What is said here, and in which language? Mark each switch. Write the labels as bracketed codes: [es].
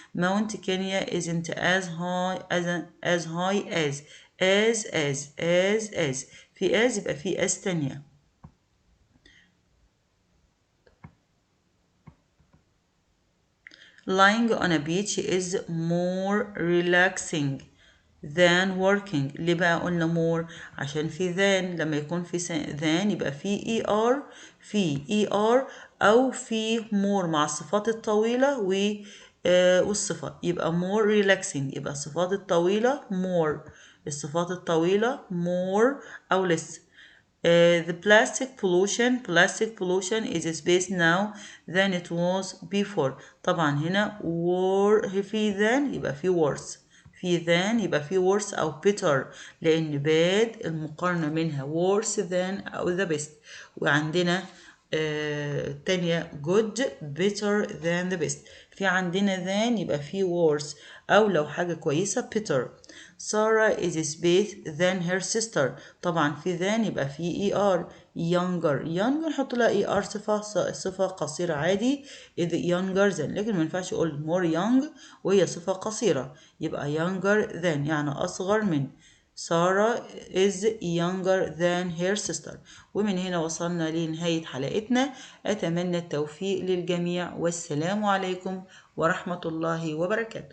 [en] Mount Kenya isn't as high as [ar] في as يبقى في as تانية. [en] Lying on a beach is more relaxing than working. [ar] ليه بقى قلنا more؟ عشان في than لما يكون في than يبقى في ER أو في more مع الصفات الطويلة والصفة يبقى [en] more relaxing [ar] يبقى الصفات الطويلة more الصفات الطويلة more أو less. [en] The plastic pollution is space now than it was before. [ar] طبعا هنا في than يبقى في worse يبقى في worse أو better لأن bad المقارنة منها [en] worse than [ar] أو the best وعندنا تانية [en] good better than the best [ar] في عندنا than يبقى في worse أو لو حاجة كويسة better. [en] Sarah is better than her sister [ar] طبعا في than يبقى في ER. younger نحط لها ER صفة قصيرة عادي [en] is younger than [ar] لكن ما ينفعش أقول [en] more young [ar] وهي صفة قصيرة يبقى younger than يعني أصغر من. [en] Sarah is younger than her sister. [ar] ومن هنا وصلنا لنهاية حلقتنا أتمنى التوفيق للجميع والسلام عليكم ورحمة الله وبركاته.